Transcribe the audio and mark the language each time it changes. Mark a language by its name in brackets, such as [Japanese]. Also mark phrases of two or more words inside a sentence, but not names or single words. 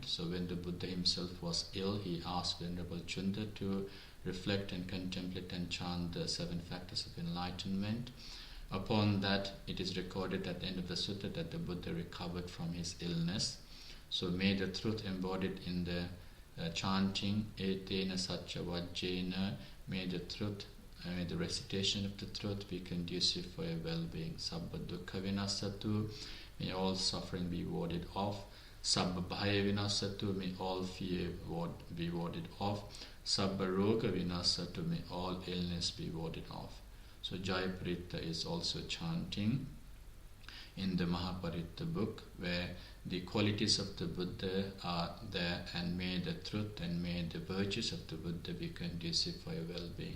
[English] So when the Buddha himself was ill, he asked Venerable Chunda to reflect and contemplate and chant the 7 factors of enlightenment. Upon that, it is recorded at the end of the sutta that the Buddha recovered from his illness. So may the truth embodied in the chanting, [Pali] etena satya vajjena, [English] may the truth, may the recitation of the truth be conducive for your well-being. [Pali] Sabba dukkha vinasatu, [English] may all suffering be warded off. [Pali] Sabba bhaya vinasatu, [English] may all fear be warded off. [Pali] Sabba roga vinasatu, [English] may all illness be warded off. So Jaya Paritta is also chanting in the Mahaparitta book, where the qualities of the Buddha are there, and may the truth and may the virtues of the Buddha be conducive for your well-being.